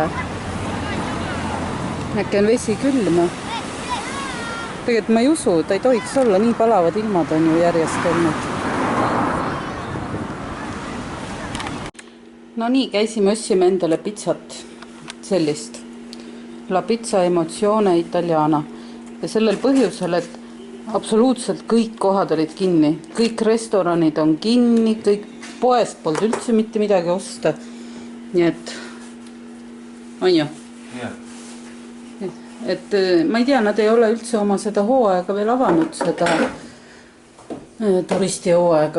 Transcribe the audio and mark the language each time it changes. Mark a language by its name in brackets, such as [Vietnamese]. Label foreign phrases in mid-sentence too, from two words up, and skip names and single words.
[Estonian] Äkki on vesi külma. Tegelikult ma ei usu, ta ei tohiks olla, nii palavad ilmad on ju järjest olnud. No nii, käisime, ossime endale pizzat, sellist. [Italian] La pizza emozione italiana. [Estonian] Ja sellel põhjusel, et absoluutselt kõik kohad olid kinni. Kõik restoranid on kinni, kõik poest polnud üldse mitte midagi osta. Nii et, on ju? Jah. Et ma ei tea, nad ei ole üldse oma seda hooaega veel avanud, seda turisti hooaega.